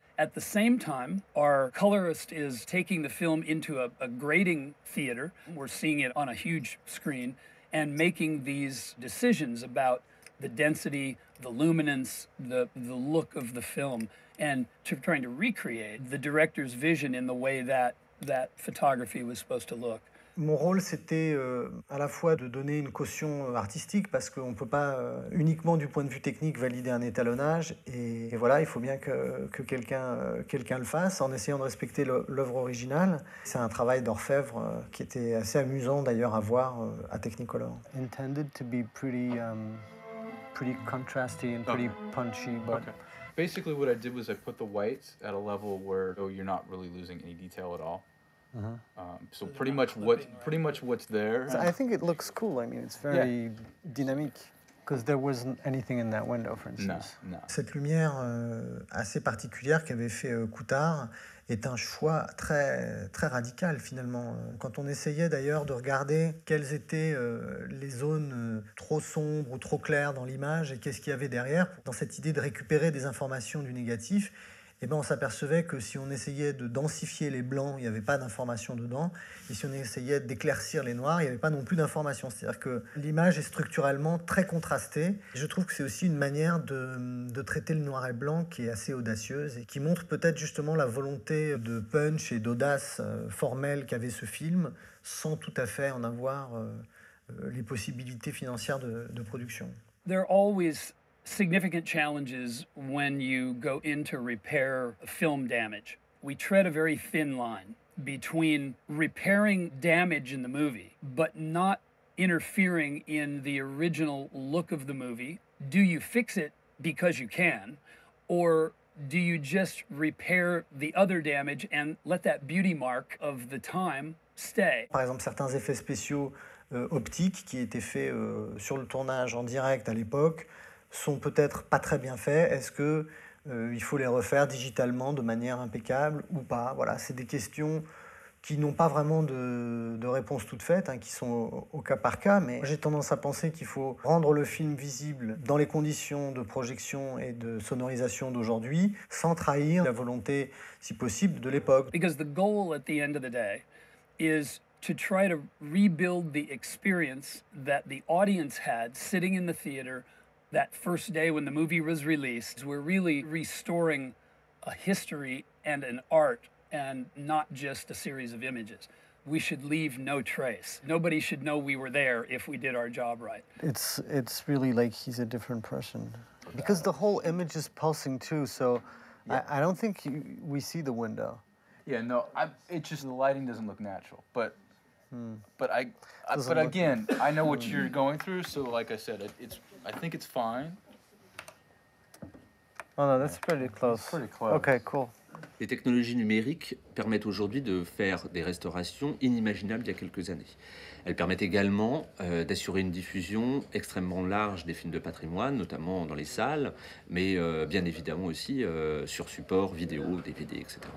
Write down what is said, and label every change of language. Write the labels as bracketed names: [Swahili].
[English] At the same time, our colorist is taking the film into a grading theater. We're seeing it on a huge screen and making these decisions about the density, the luminance, the look of the film, and trying to recreate the director's vision in the way that photography was supposed to look. [French] Mon rôle, c'était à la fois de donner une caution artistique, parce qu'on ne peut pas uniquement du point de vue technique valider un étalonnage. Et voilà, il faut bien que quelqu'un le fasse, en essayant de respecter l'œuvre originale. C'est un travail d'orfèvre qui était assez amusant d'ailleurs à voir à Technicolor. [English] Intended to be pretty contrasty and pretty punchy, but Basically, what I did was I put the whites at a level where you're not really losing any detail at all. So pretty much what's there. I think it looks cool. I mean, it's very dynamique. Because there wasn't anything in that window, for instance. No. [French] Cette lumière assez particulière qu'avait fait Coutard est un choix très, très radical finalement. Quand on essayait d'ailleurs de regarder quelles étaient les zones trop sombres ou trop claires dans l'image et qu'est-ce qu'il y avait derrière, dans cette idée de récupérer des informations du négatif, eh ben on s'apercevait que si on essayait de densifier les blancs, il n'y avait pas d'informations dedans. Et si on essayait d'éclaircir les noirs, il n'y avait pas non plus d'informations. C'est-à-dire que l'image est structurellement très contrastée. Et je trouve que c'est aussi une manière de traiter le noir et blanc qui est assez audacieuse et qui montre peut-être justement la volonté de punch et d'audace formelle qu'avait ce film, sans tout à fait en avoir les possibilités financières de production. [English] There are always significant challenges when you go in to repair film damage. We tread a very thin line between repairing damage in the movie, but not interfering in the original look of the movie. Do you fix it because you can, or do you just repair the other damage and let that beauty mark of the time stay? [French] Par exemple, certains effets spéciaux optiques qui étaient faits sur le tournage en direct à l'époque sont peut-être pas très bien faits. Est-ce que il faut les refaire digitalement de manière impeccable ou pas? Voilà, c'est des questions qui n'ont pas vraiment de réponse toute faite, qui sont au cas par cas, mais j'ai tendance à penser qu'il faut rendre le film visible dans les conditions de projection et de sonorisation d'aujourd'hui, sans trahir la volonté, si possible, de l'époque. [English] Because the goal at the end of the day is to try to rebuild the experience that the audience had sitting in the theater that first day when the movie was released. We're really restoring a history and an art and not just a series of images. We should leave no trace. Nobody should know we were there if we did our job right. It's really like he's a different person. Because the whole image is pulsing too, so I don't think we see the window. Yeah, no, it's just the lighting doesn't look natural. But again, I know what you're going through, so like I said, I think it's fine. Oh no, that's pretty close. It's pretty close. Okay, cool. [French] Les technologies numériques permettent aujourd'hui de faire des restaurations inimaginables il y a quelques années. Elles permettent également d'assurer une diffusion extrêmement large des films de patrimoine, notamment dans les salles, mais bien évidemment aussi sur support vidéo, DVD, etc.